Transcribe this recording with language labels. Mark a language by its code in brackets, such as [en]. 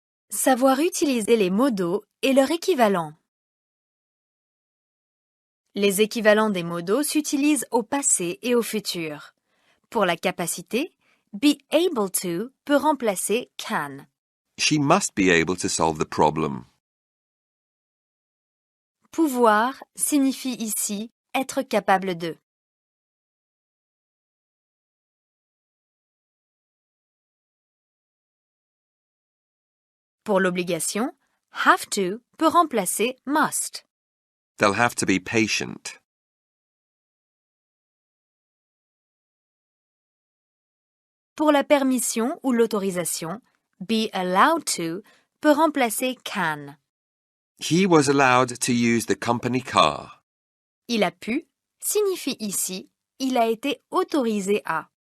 [fr] Savoir utiliser les modaux et leur équivalent. Les équivalents des modaux s'utilisent au passé et au futur. Pour la capacité, [en] be able to [fr] peut remplacer can. [en] She must be able to solve the problem. [fr] Pouvoir signifie ici être capable de. Pour l'obligation, [en] have to [fr] peut remplacer must. [en] They'll have to be patient. [fr] Pour la permission ou l'autorisation, [en] be allowed to [fr] peut remplacer can. [en] He was allowed to use the company car. [fr] Il a pu signifie ici il a été autorisé à.